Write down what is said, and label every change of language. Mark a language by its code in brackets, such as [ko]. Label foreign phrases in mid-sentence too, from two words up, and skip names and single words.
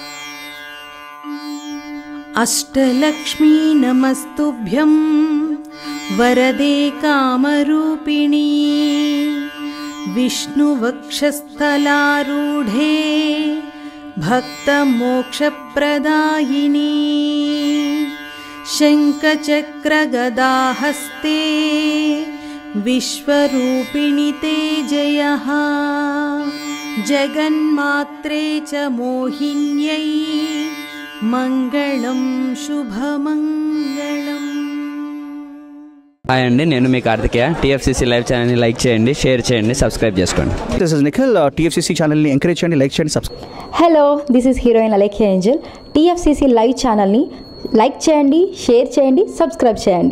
[sa] अष्टलक्ष्मी नमस्तुभ्यं वरदे कामरूपिणी विष्णुवक्षस्थलारूढे भक्तमोक्षप्रदायिनी शङ्खचक्रगदाहस्ते विश्वरूपिणि ते जयः जगन्मात्रे च मोहिन्यै मंगళం శుభమంగళం। [te] హాయ్ అండి, నేను మీ కార్తికేయ. టీఎఫ్సీసీ లైవ్ ఛానల్ని లైక్ చేయండి, షేర్ చేయండి, సబ్స్క్రైబ్ చేసుకోండి. [en] This is Nikhil. [te] టీఎఫ్సీసీ ఛానల్ని ఎంకరేజ్ చేయండి, లైక్ చేయండి, సబ్స్క్రైబ్. [en] Hello, this is heroine Alekhya Angel. [te] టీఎఫ్సీసీ లైవ్ ఛానల్ని లైక్ చేయండి, షేర్ చేయండి, సబ్స్క్రైబ్ చేయండి.